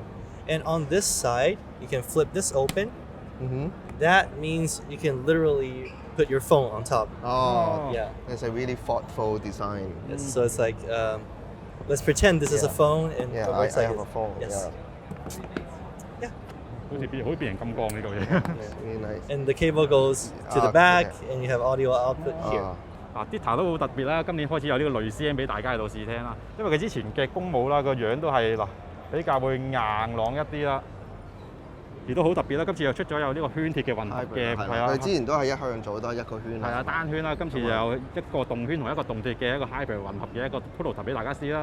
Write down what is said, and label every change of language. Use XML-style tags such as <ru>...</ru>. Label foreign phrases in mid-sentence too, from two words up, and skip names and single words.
<en>And on this side, you can flip this open. That means you can literally put your phone on top. Oh, Yeah. It's a really thoughtful design. Yes, so it's like, let's pretend this is a phone and Yeah, it I looks like have it. a phone. Yes. Yeah.</en> <yue>好似變形金剛呢個嘢。</yue> <en>Really nice. And the cable goes to the back, and you have audio output here.</en> <yue>嗱，DITA 都好特別啦，今年開始有呢個類聲俾大家喺度試聽啦。因為佢之前嘅公舞啦，個樣都係比較會硬朗一啲啦，亦都好特別啦。今次又出咗有呢個圈鐵嘅混合嘅，係啊，佢之前都係一向做都係一個圈。係啊，單圈啦。今次有一個動圈同一個動鐵嘅一個 hybrid 混合嘅一個 prototype 俾大家試啦。</yue>